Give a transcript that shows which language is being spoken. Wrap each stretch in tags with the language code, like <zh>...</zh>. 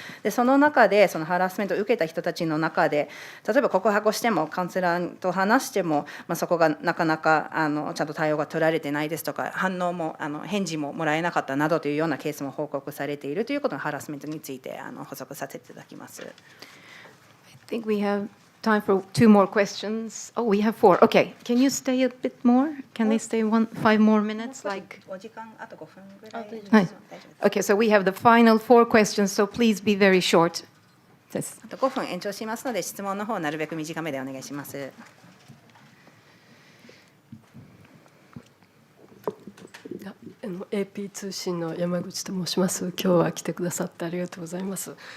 <ja>でその中でそのハラスメントを受けた人たちの中で、例えば告白をしてもカウンセラーと話しても、そこがなかなかちゃんと対応が取られてないですとか、反応も返事ももらえなかったなどというようなケースも報告されているということのハラスメントについて補足させていただきます。</ja> <en>I think we have time for 2 more questions. Oh, we have 4. Okay, can you stay a bit more? Can they stay 5 more minutes? Like.</en> <ja>お時間あと5分ぐらい。はい。</ja> <en>Okay, so we have the final 4 questions. So please be very short.</en> <ja>あと5分延長しますので、質問の方なるべく短めでお願いします。 AP 通信の山口と申します。今日は来てくださってありがとうございます。</ja>